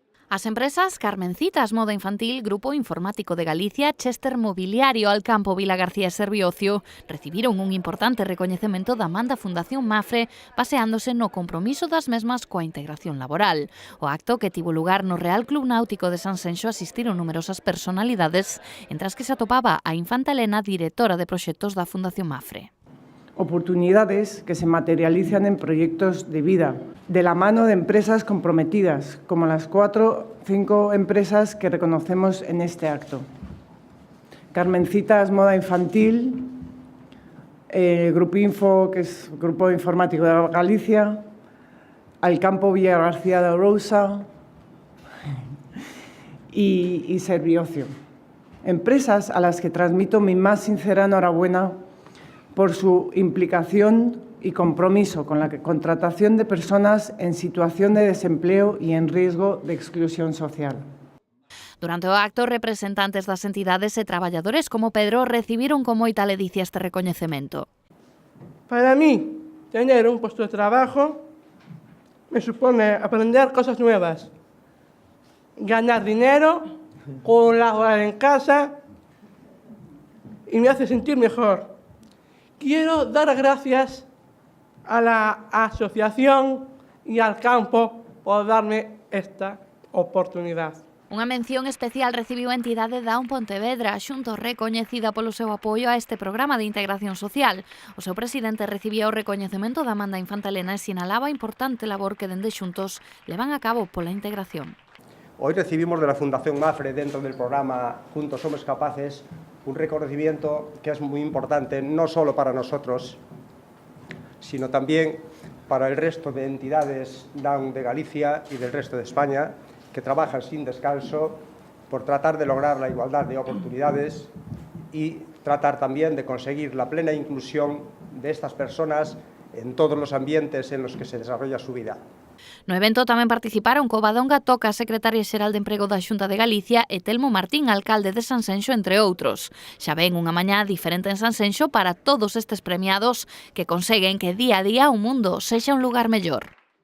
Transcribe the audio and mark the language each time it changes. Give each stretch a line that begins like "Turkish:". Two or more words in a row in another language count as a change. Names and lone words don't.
Galician: As empresas Carmencitas Moda Infantil, Grupo Informático de Galicia, Chester Mobiliario, Alcampo, Vila García e Serviocio recibiron un importante recoñecemento da man da Fundación Mafre baseándose no compromiso das mesmas coa integración laboral. O acto, que tivo lugar no Real Club Náutico de Sanxenxo, asistiron numerosas personalidades, entre as que se atopaba a infanta Elena, directora de proxectos da Fundación Mafre.
Spanish: Oportunidades que se materializan en proyectos de vida, de la mano de empresas comprometidas, como las 4 o 5 empresas que reconocemos en este acto. Carmencitas Moda Infantil, Grupo Info, que es Grupo Informático de Galicia, Alcampo, Vila García de Arousa y Serviocio. Empresas a las que transmito mi más sincera enhorabuena por su implicación y compromiso con la contratación de personas en situación de desempleo y en riesgo de exclusión social.
Galician: Durante o acto, representantes das entidades e traballadores como Pedro recibiron con moita ledicia este recoñecemento.
Spanish: Para mí, tener un puesto de trabajo me supone aprender cosas nuevas, ganar dinero, colaborar en casa y me hace sentir mejor. Quiero dar gracias a la asociación y al campo por darme esta oportunidad.
Galician: Unha mención especial recibiu a entidade da Pontevedra, xunto recoñecida polo seu apoio a este programa de integración social. O seu presidente recibía o recoñecemento da man da infanta Elena e sinalaba a importante labor que dende xuntos levan a cabo pola integración.
Spanish: Hoy recibimos de la Fundación Mafre, dentro del programa Juntos Somos Capaces, un reconocimiento que es muy importante, no solo para nosotros, sino también para el resto de entidades Down de Galicia y del resto de España, que trabajan sin descanso por tratar de lograr la igualdad de oportunidades y tratar también de conseguir la plena inclusión de estas personas en todos los ambientes en los que se desarrolla su vida.
Galician: No evento tamén participaron Covadonga Toca, secretaria xeral de Emprego da Xunta de Galicia, e Telmo Martín, alcalde de Sanxenxo, entre outros. Xa ven unha mañá diferente en Sanxenxo para todos estes premiados que conseguen que día a día o mundo sexa un lugar mellor.